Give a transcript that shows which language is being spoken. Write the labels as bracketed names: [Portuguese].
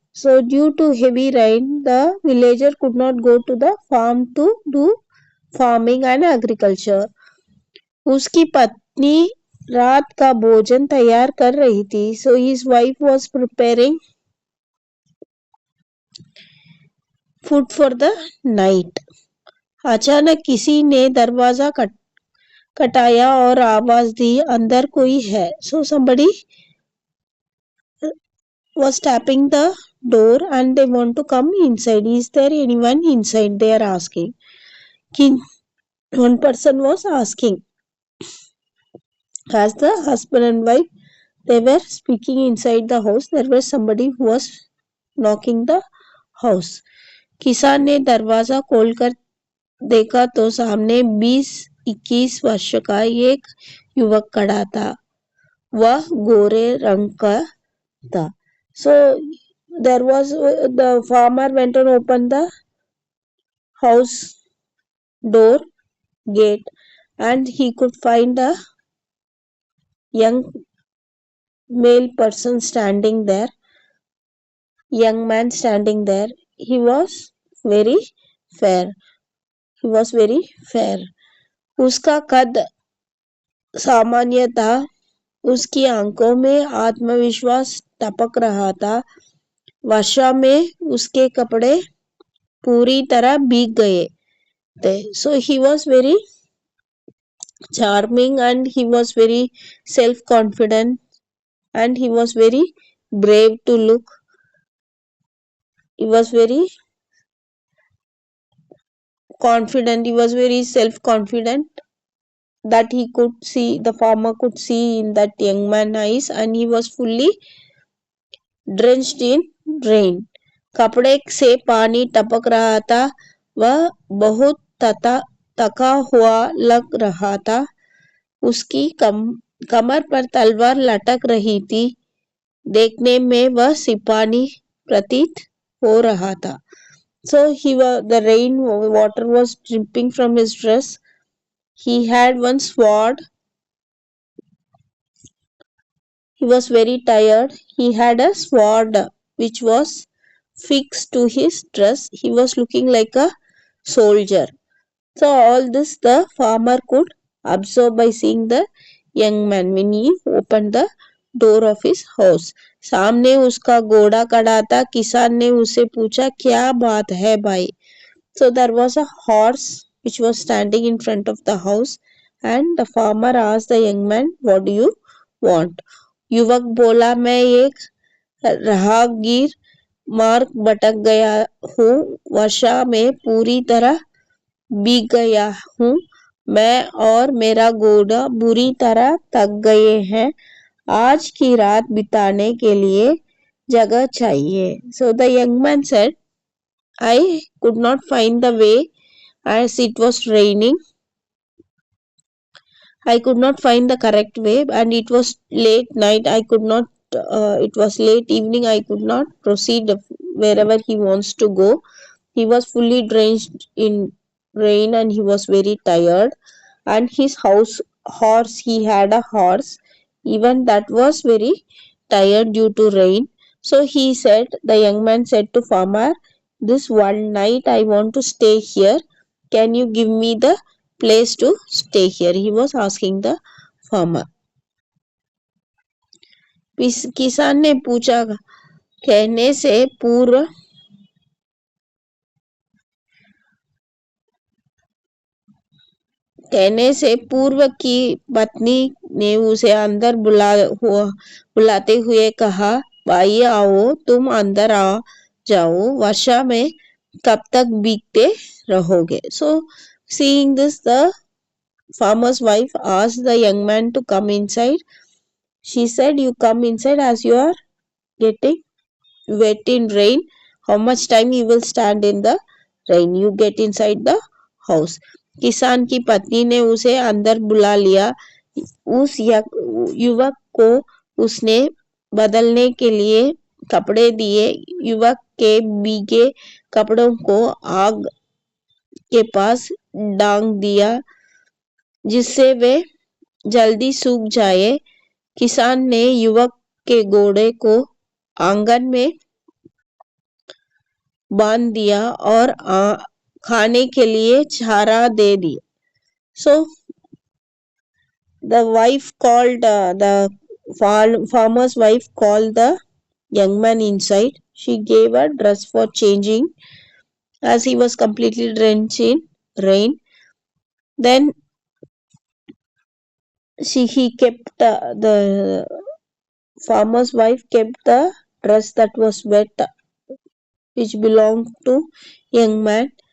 [English] So due to heavy rain, the villager could not go to the farm to do farming and agriculture. [Hindi] उसकी पत्नी रात का भोजन तैयार कर रही थी. [English] So his wife was preparing food for the night. [Hindi] अचानक किसी ने दरवाजा खटखटाया और आवाज दी, अंदर कोई है. [English] So somebody was tapping the door and they want to come inside. Is there anyone inside? They are asking. One person was asking. As the husband and wife they were speaking inside the house, there was somebody who was knocking the house. [Hindi] किसान ने दरवाजा खोलकर देखा तो सामने 20-21 वर्ष का एक युवक खड़ा था. वह गोरे रंग का था. [English] So there was the farmer went and opened the house door gate and he could find a young male person standing there. Young man standing there. He was very fair. He was very fair. [Hindi] उसका कद सामान्य था. उसकी आंखों में आत्मविश्वास टपक रहा था. वर्षा में उसके कपड़े पूरी तरह भीग गए थे. [English] So he was very charming and he was very self-confident and he was very brave to look. He was very confident. He was very self-confident that he could see, the farmer could see in that young man's eyes, and he was fully drenched in rain. [Hindi] कपड़े से पानी टपक रहा था. वह बहुत थका हुआ लग रहा था. उसकी कमर पर तलवार लटक रही थी. देखने में वह सिपाही प्रतीत हो रहा था. [English] So the rain water was dripping from his dress. He had one sword. He was very tired. He had a sword which was fixed to his dress. He was looking like a soldier. So all this the farmer could observe by seeing the young man when he opened the door of his house. [Hindi] सामने उसका घोड़ा खड़ा था. किसान ने उससे पूछा, क्या बात है भाई? [English] So there was a horse which was standing in front of the house and the farmer asked the young man, what do you want? [Hindi] युवक बोला, मैं एक राहगीर मार्ग भटक गया हूँ. वर्षा में पूरी तरह भीग गया हूँ. मैं और मेरा घोड़ा बुरी तरह थक गए हैं. आज की रात बिताने के लिए जगह चाहिए. [English] So the young man said, I could not find the way as it was raining I could not find the correct way, and it was late night. I could not, it was late evening. I could not proceed wherever he wants to go. He was fully drenched in rain and he was very tired. And his horse, he had a horse, even that was very tired due to rain. So he said, the young man said to farmer, this one night I want to stay here. Can you give me the place to stay here? He was asking the farmer. [Hindi] किसान ने पूछा, कहने से पूर्व कहने से पूर्व की पत्नी ने उसे अंदर बुलाते हुए कहा, भाई आओ, तुम अंदर आ जाओ, वर्षा में कब तक भीगते रहोगे. [English] So seeing this, the farmer's wife asked the young man to come inside. She said, you come inside as you are getting wet in rain. How much time you will stand in the rain? You get inside the house. [Hindi] किसान की पत्नी ने उसे अंदर बुला लिया. उस युवक को उसने बदलने के लिए कपड़े दिए. युवक के भीगे कपड़ों को आग के पास डांग दिया जिससे वे जल्दी सूख जाए. किसान ने युवक के घोड़े को आंगन में बांध दिया और खाने के लिए चारा दे दी. [English] So the wife called the farmer's wife called the young man inside. She gave a dress for changing as he was completely drenched in rain. Then he kept the farmer's wife kept the dress that was wet, which belonged to young man.